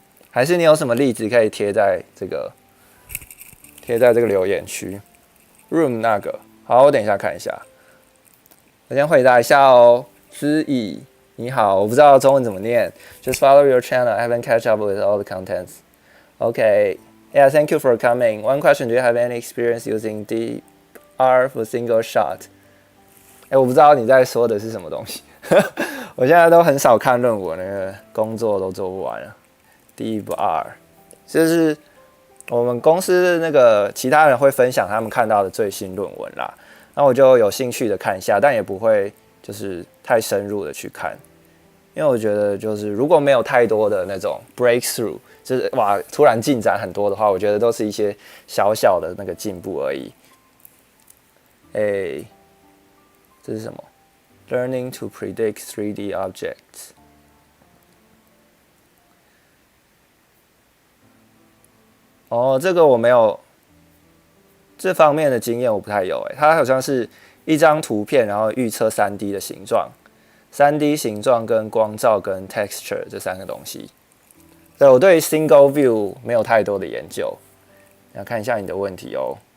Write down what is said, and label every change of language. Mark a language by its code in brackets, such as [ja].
[zh] 还是你有什么例子可以贴在这个留言区 ？Room 那个，好，我等一下看一下。我先回答一下哦。思怡，你好，我不知道中文怎么念。 [en] Just follow your channel. I haven't catch up with all the contents. Okay. Yeah, thank you for coming. One question: Do you have any experience using DR for single shot? [zh] 我不知道你在说的是什么东西。我现在都很少看论文，那个工作都做不完了。 DR 就是我们公司那个其他人会分享他们看到的最新论文啦，那我就有兴趣的看一下，但也不会就是太深入的去看，因为我觉得就是如果没有太多的那种 breakthrough， 就是哇突然进展很多的话，我觉得都是一些小小的那个进步而已。这是什么 [en] ？Learning to predict 3D objects。 [zh] 哦，这个我没有这方面的经验，我不太有。它好像是一张图片，然后预测3D 的形状，3D 形状跟光照跟 texture 这3个东西。对，我对 single view 没有太多的研究。要看一下你的问题哦。